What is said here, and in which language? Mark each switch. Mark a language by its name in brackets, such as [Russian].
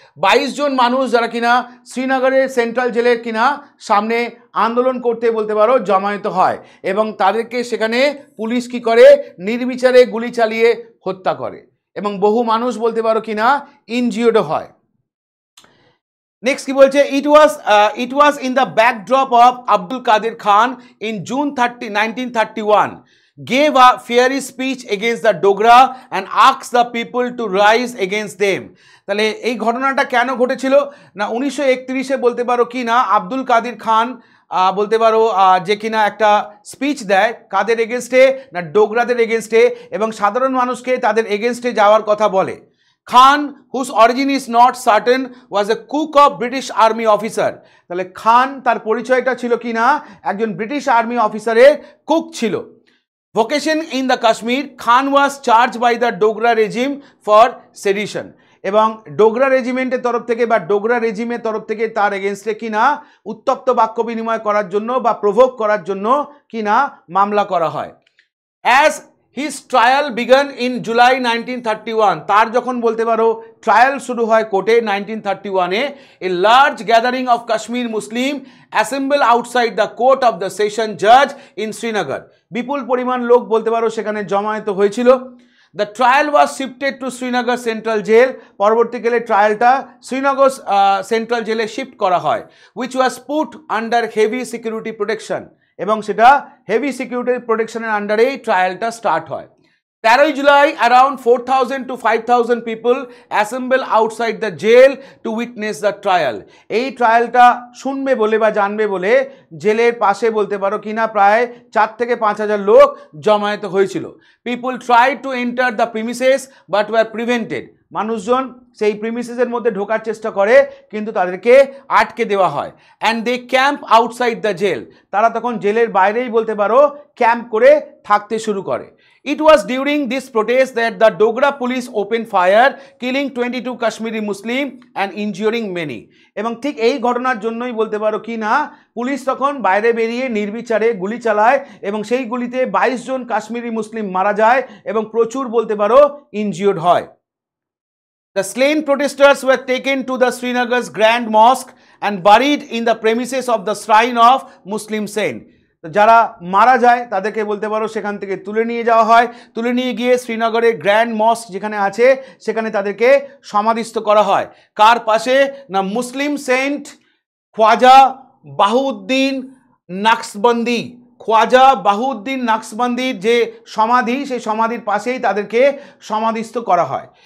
[Bangla] 22 জন মানুষ যারা কিনা শ্রীনগরের সেন্ট্রাল জেলের কিনা সামনে আন্দোলন করতে বলতে পারো জমায়েত হয় এবং তাদেরকে সেখানে পুলিশ কি করে নির্বিচারে গুলি চালিয়ে হত্যা করে এবং বহু মানুষ বলতে পারো কিনা ইনজিওর্ড হয়। [English] next [Bangla] কি বলছে, [English] it was in the backdrop of Abdul Qadir Khan in June 30, 1931 gave a fiery speech against the Dogra and asked the people to rise against them। [Bangla] তাহলে এই ঘটনাটা কেন ঘটেছিল না 1931-এ বলতে পারো কি না আব্দুল কাদির খান বলতে পারো যে কিনা একটা স্পিচ দেয় কাদের এগেনস্টে না ডোগরাদের এগেনস্টে এবং সাধারণ মানুষকে তাদের এগেনস্টে যাওয়ার কথা বলে। [English] Khan whose origin is not certain was a cook of British army officer. [Bangla] তাহলে খান তার পরিচয়টা ছিল কি না একজন ব্রিটিশ আর্মি অফিসারের কুক ছিল। [English] vacation in the Kashmir, Khan was charge by the Dogra regime for sedition [Bangla] এবং ডোগরা রেজিমেন্টের তরফ থেকে বা ডোগরা রেজিমের তরফ থেকে তার এগেনস্টে কিনা উত্তপ্ত বাক্য বিনিময় করার জন্য বা প্রভোগ করার জন্য কিনা মামলা করা হয়। [English] as his trial began in July 1931, [Bangla] তার যখন বলতে পারো ট্রায়াল শুরু হয় কোর্টে 1931-এ, [English] A large gathering of Kashmir Muslim assemble outside the court of the session Jaaz in Srinagar. [Bangla] বিপুল পরিমাণ লোক বলতে পারো সেখানে জমায়েত হয়েছিল। [English] The trial was shifted to Srinagar Central Jail. [Bangla] পরবর্তীকালে ট্রায়ালটা শ্রীনগর সেন্ট্রাল জেলে শিফট করা হয়, [English] which was put under heavy security protection, [Bangla] এবং সেটা হেভি সিকিউরিটি প্রোটেকশনের আন্ডারেই ট্রায়ালটা স্টার্ট হয়। [English] 13 July around 4,000 to 5,000 people assemble outside the jail to witness the trial. [Bangla] এই ট্রায়ালটা শুনবে বলে বা জানবে বলে জেলের পাশে বলতে পারো কিনা প্রায় 4 থেকে 5,000 লোক জমায়েত হয়েছিল। [English] People tried to enter the premises but were prevented. [Bangla] মানুষজন সেই প্রিমিসেসের মধ্যে ঢোকার চেষ্টা করে কিন্তু তাদেরকে আটকে দেওয়া হয়। [English] and they camp outside the jail, [Bangla] তারা তখন জেলের বাইরেই বলতে পারো ক্যাম্প করে থাকতে শুরু করে। [English] It was during this protest that the Dogra police opened fire, killing 22 Kashmiri Muslim and injuring many. [Bangla] এবং ঠিক এই ঘটনার জন্যই বলতে পারো কি না পুলিশ তখন বাইরে বেরিয়ে নির্বিচারে গুলি চালায় এবং সেই গুলিতে 22 জন কাশ্মীরি মুসলিম মারা যায় এবং প্রচুর বলতে পারো ইনজিওর্ড হয়। [English] The slain protesters were taken to the Srinagar's Grand Mosque and buried in the premises of the shrine of Muslim saint. [Bangla] যারা মারা যায় তাদেরকে বলতে পারো সেখান থেকে তুলে নিয়ে যাওয়া হয়, তুলে নিয়ে গিয়ে শ্রীনগরের গ্র্যান্ড মস্ক যেখানে আছে সেখানে তাদেরকে সমাধিস্থ করা হয়। কার পাশে না মুসলিম সেন্ট খ্বাজা বাহাউদ্দিন নাকশবন্দি, খ্বাজা বাহাউদ্দিন নাকশবন্দির যে সমাধি সেই সমাধির পাশেই তাদেরকে সমাধিস্থ করা হয়।